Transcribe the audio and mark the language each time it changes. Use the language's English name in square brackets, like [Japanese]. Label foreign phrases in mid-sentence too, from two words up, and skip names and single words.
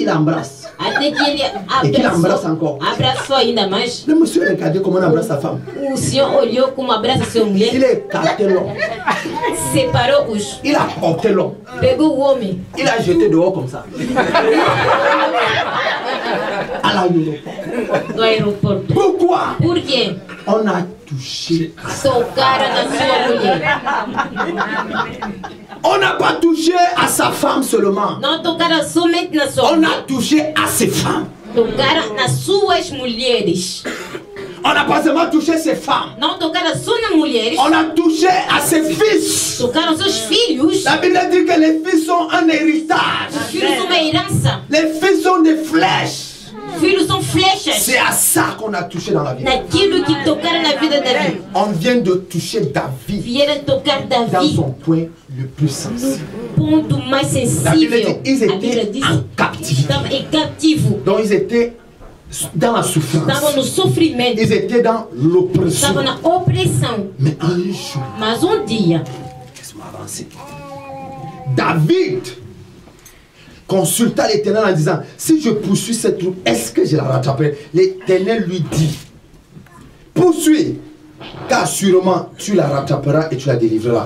[French] qu'il embrasse. [Portuguese] Até que ele [French] Et qu'il embrasse encore. [Portuguese] abraçou ainda mais. [French] Le monsieur regardait comment on embrasse sa femme. [Portuguese] O senhor olhou como abraça sua mulher, [French] Il a écarté l'homme. [Portuguese] separou-os, [French] Il a porté l'homme. [Portuguese] pegou o homem, [French] Il a jeté dehors comme ça. À l'aéroport. [Portuguese] do aeroporto. [French] Pourquoi? [Portuguese] Por quê? [French] On a touché. [Portuguese] Tocaram na sua mulher. [French] On n'a pas touché à sa femme seulement. [Portuguese] Não tocaram somente na sua [French] On [Portuguese] mulher. [French] a touché à ses femmes. [Portuguese] Tocaram nas suas mulheres. [French] On n'a pas seulement touché ses femmes. [Portuguese] Não tocaram só nas mulheres. [French] On a touché à ses fils. [Portuguese] Tocaram seus filhos. [French] La Bible dit que les fils sont un héritage. [Portuguese] Os filhos são uma herança. [French] Les fils sont des flèches. [Portuguese] Os filhos são flechas. [French] C'est à ça qu'on a touché dans la vie. [Portuguese] Naquilo que tocaram na vida de Davi. [French] On vient de toucher David [Portuguese] Vieram tocar [French] dans [Portuguese] Davi. [French] son point le plus sensible. [Portuguese] Ponto mais [French] La Bible dit [Portuguese] sensível. [French] qu'ils [Portuguese] A Bíblia [French] étaient [Portuguese] diz [French] en captivité. [Portuguese] estavam em cativo. [French] Donc ils étaient dans la [Portuguese] Estavam [French] souffrance. [Portuguese] no sofrimento. [French] Ils étaient dans l'oppression. [Portuguese] Estavam na opressão. [French] Mais un jour, [Portuguese] Mas dia, [French] laisse-moi avancer. David consulta l'Éternel en disant, si je poursuis cette troupe, est-ce que je la rattraperai? L'Éternel lui dit, poursuis, car sûrement tu la rattraperas et tu la délivreras.